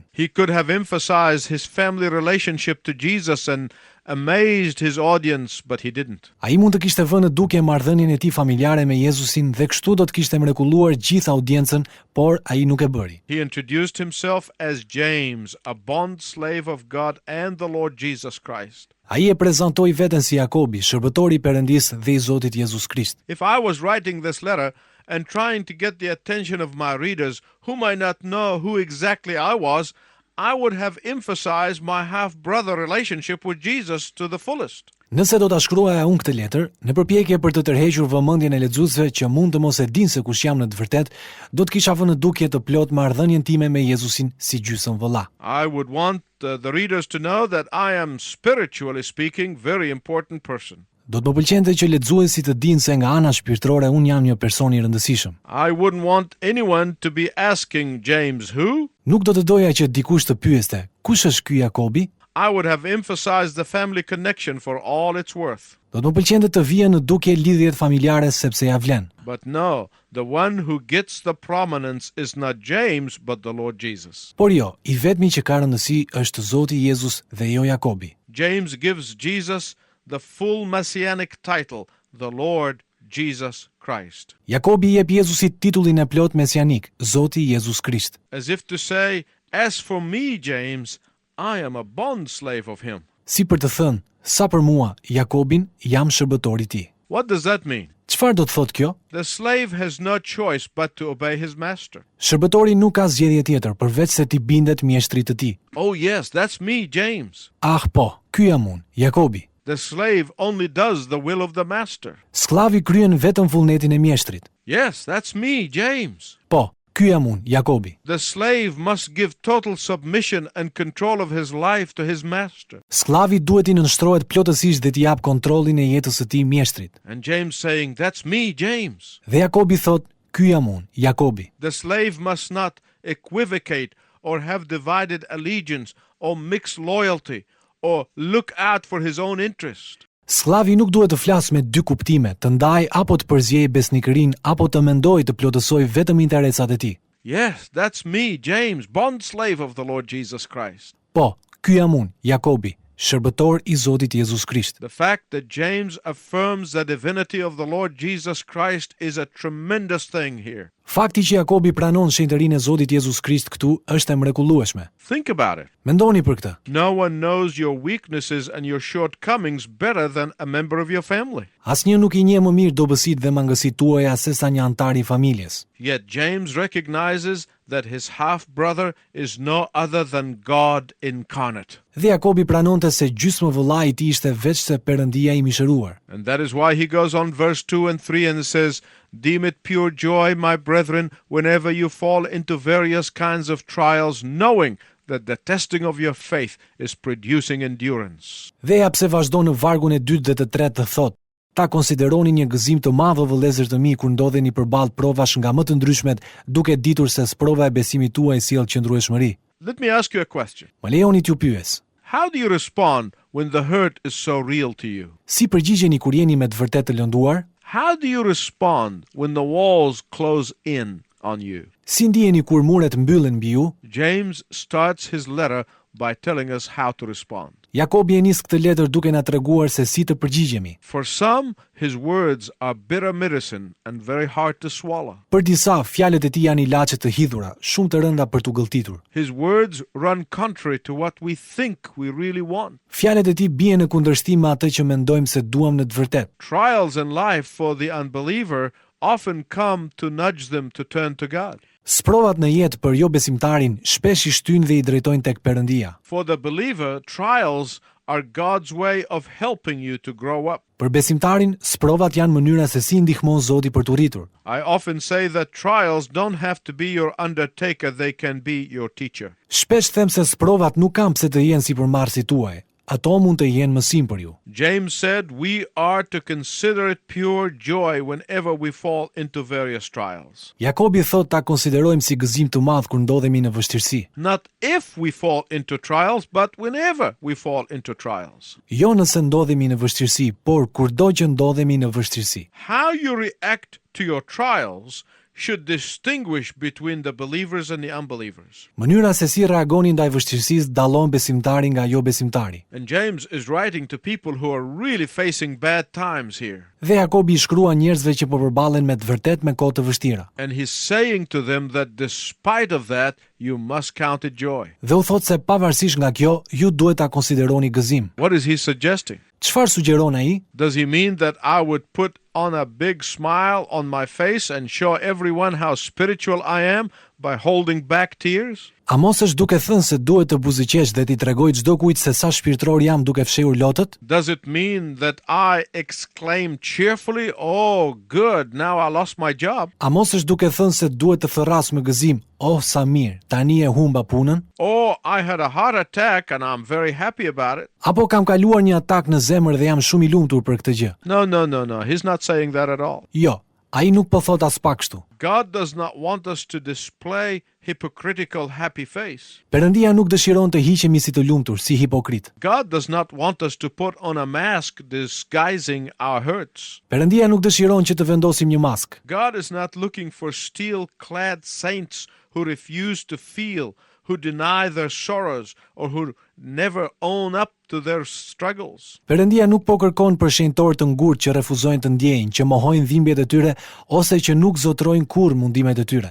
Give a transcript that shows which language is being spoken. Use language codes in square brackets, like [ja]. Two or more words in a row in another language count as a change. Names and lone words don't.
[en] He could have emphasized his family relationship to Jesus and amazed his audience, but he didn't. [sq] Ai mund të kishte vënë në dukje marrëdhënien e tij familjare me Jezusin dhe kështu do të kishte mrekulluar gjithë audiencën, por ai nuk e bëri. [en] He introduced himself as James, a bond slave of God and the Lord Jesus Christ. [sq] Ai e prezantoi veten si Jakobi, shërbëtori i Perëndisë dhe i Zotit Jezus Krisht. [en] If I was writing this letter and trying to get the attention of my readers who might not know who exactly I was, I would have emphasized my half-brother relationship with Jesus to the fullest. [sq] Nëse do ta shkruaja unë këtë letër, në përpjekje për të tërhequr vëmendjen e lexuesve që mund të mos e dinë se kush jam në të vërtetë, do të kisha vënë në dukje të plot marrëdhënien time me Jezusin si gjysmë vëlla. [en] I would want the readers to know that I am, spiritually speaking, very important person. [sq] Do të më pëlqente që lexuesit të dinë se nga ana shpirtërore unë jam një person i rëndësishëm. [en] I wouldn't want anyone to be asking James who. [sq] Nuk do të doja që dikush të pyeste, kush është ky Jakobi? [en] I would have emphasized the family connection for all it's worth. [sq] Do të më pëlqente të vija në dukje lidhjet familjare sepse ja vlen. [en] But no, the one who gets the prominence is not James, but the Lord Jesus. [sq] Por jo, I vetmi që ka rëndësi është Zoti Jezus dhe jo Jakobi. [en] James gives Jesus the full messianic title, the Lord Jesus Christ. [sq] Jakobi I jep Jezusit titullin e plot mesianik, Zoti Jezus Krisht. [en] As if to say, as for me, James, I am a bond slave of him. [sq] Si për të thënë, sa për mua, Jakobin, jam shërbëtori I tij. [en] What does that mean? [sq] Çfarë do të thotë kjo? [en] The slave has no choice but to obey his master. [sq] Shërbëtori nuk ka zgjedhje tjetër përveç se t'i bindet mjeshtrit të tij. [en] Oh yes, that's me, James. [sq] Ah po, ky jam unë, Jakobi. [en] The slave only does the will of the master. [sq] Sklavi kryen vetëm vullnetin e mjeshtrit. [en] Yes, that's me, James. [sq] Po, ky jam unë, Jakobi. [en] The slave must give total submission and control of his life to his master. [sq] Sklavi duhet I nënshtrohet plotësisht dhe t'i jap kontrollin e jetës së tij mjeshtrit. [en] And James saying, that's me, James. [sq] Dhe Jakobi thot, ky jam unë, Jakobi. [en] The slave must not equivocate or have divided allegiance or mixed loyalty or look out for his own interest. [sq] Sklavi nuk duhet të flasë me dy kuptime, të ndaj apo të përzjej besnikërinë apo të mendojë të plotësoj vetëm interesat e tij. [en] Yes, that's me, James, bond slave of the Lord Jesus Christ. [sq] Po, ky jam unë, Jakobi, shërbëtor I Zotit Jezus Krisht. [en] The fact that James affirms the divinity of the Lord Jesus Christ is a tremendous thing here. [sq] Fakti që Jakobi pranon shenjtërinë e Zotit Jezus Krisht këtu është e mrekullueshme. [en] Think about it. [sq] Mendoni për këtë. [en] No one knows your weaknesses and your shortcomings better than a member of your family. [sq] Asnjë nuk I njeh më mirë dobësitë dhe mangësitë tuaja se sa një antar I familjes. [en] Yet James recognizes that his half-brother is no other than God incarnate. [sq] Dhe Jakobi pranonte se gjysmë vëllai I tij ishte veç se Perëndia I mishëruar. [en] And that is why he goes on verse 2 and 3 and says, "Deem it pure joy, my brethren, whenever you fall into various kinds of trials, knowing that the testing of your faith is producing endurance." [sq] Dhe ja pse vazhdon në vargun e dytë dhe të tretë të thotë: Ta konsideroni një gëzim të madh o vëllezër të mi kur ndodheni përballë provash nga më të ndryshmet, duke ditur se sprova e besimit tuaj sjell qëndrueshmëri. [en] Let me ask you a question. [sq] Më lejoni t'ju pyes. [en] How do you respond when the hurt is so real to you? [sq] Si përgjigjeni kur jeni me të vërtetë të lënduar? [en] How do you respond when the walls close in on you? [sq] Si ndiheni kur muret mbyllen mbi ju? [en] James starts his letter by telling us how to respond. [sq] Jakobi e nis këtë letër duke na treguar se si të përgjigjemi. [en] For some, his words are bitter medicine and very hard to swallow. [sq] Për disa, fjalët e tij janë ilaçe të hidhura, shumë të rënda për t'u gëlltitur. [en] His words run contrary to what we think we really want. [sq] Fjalët e tij bien në kundërshtim me atë që mendojmë se duam në të vërtetë. [en] Trials in life for the unbeliever often come to nudge them to turn to God. [sq] Sprovat në jetë për jo besimtarin shpesh I shtyjnë dhe I drejtojnë tek Perëndia. [en] For the believer, trials are God's way of helping you to grow up. [sq] Për besimtarin, sprovat janë mënyra se si ndihmon Zoti për t'u rritur. [en] I often say that trials don't have to be your undertaker, they can be your teacher. [sq] Shpesh them se sprovat nuk kanë pse të jenë sipërmarrësit tuaj. Ato mund të jenë mësim për ju. [en] James said we are to consider it pure joy whenever we fall into various trials. [sq] Jakobi thot ta konsiderojmë si gëzim të madh kur ndodhemi në vështirësi. [en] Not if we fall into trials, but whenever we fall into trials. [sq] Jo nëse ndodhemi në vështirësi, por kurdo që ndodhemi në vështirësi. [en] How you react to your trials should distinguish between the believers and the unbelievers. [sq] Mënyra se si reagoni ndaj vështirësisë dallon besimtari nga jo besimtari. [en] And James is writing to people who are really facing bad times here. [sq] Dhe Jakobi I shkrua njerëzve që po përballen me të vërtet me kohë të vështira. [en] And he's saying to them that despite of that, you must count it joy. [sq] Dhe u thot se pavarësisht nga kjo, ju duhet ta konsideroni gëzim. [en] What is he suggesting? [sq] Çfarë sugjeron ai? [en] Does he mean that I would put on a big smile on my face and show everyone how spiritual I am by holding back tears? [sq] A mos është duke thënë se duhet të buzëqesh dhe t'i tregoj çdo kujt se sa shpirtëror jam duke fshehur lotët? [en] Does it mean that I exclaim cheerfully, "Oh, good, now I lost my job"? [sq] A mos është duke thënë se duhet të thërras me gëzim, "Oh, sa mirë, tani e humba punën"? [en] Or I had a heart attack and I'm very happy about it? [sq] Apo kam kaluar një atak në zemër dhe jam shumë I lumtur për këtë gjë? [en] No. He's not saying that at all. [sq] Jo, Ai nuk po thot as pak kështu. [en] God does not want us to display hypocritical happy face. [sq] Perëndia nuk dëshiron të hiqemi si të lumtur, si hipokrit. [en] God does not want us to put on a mask disguising our hurts. [sq] Perëndia nuk dëshiron që të vendosim një mask. [en] God is not looking for steel-clad saints who refuse to feel, who deny their sorrows, or who never own up to their struggles. [sq] Perëndia nuk po kërkon për shenjtor të ngurtë që refuzojnë të ndjejnë, që mohojnë dhimbjet e tyre ose që nuk zotrojnë kurrë mundimet e tyre.